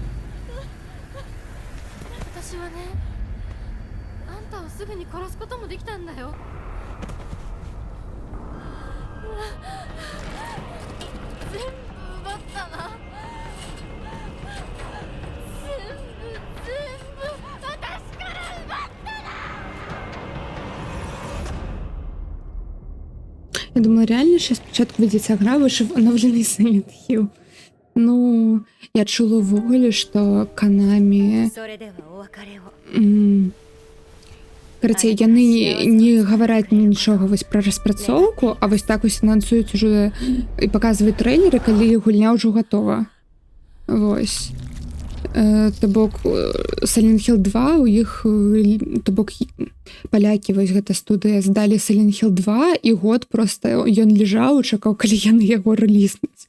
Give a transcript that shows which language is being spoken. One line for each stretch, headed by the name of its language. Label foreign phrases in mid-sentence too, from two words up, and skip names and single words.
Japanese: 私はね、あんたをすぐに殺すこともできたんだよ。全部奪ったな。全部私から奪ったな。
Ukrainian: Я думала, реально, що спочатку від ця гра вийшов оновлений Silent Hill. Ну, я чула в Google, що Konami...
Japanese: それではお別れを。
Belarusian: Короче, яны не гавараць нічога вось пра распрацоўку, а вось так вось анансуюць ужо і паказваюць трэйлеры, калі гульня ўжо гатова. Вось. То бок Silent Hill 2 у іх, то бок палякі, вось гэта студыя здалі Silent Hill 2 і год проста ён лежаў і чакаў, калі яны яго рэлізнуць.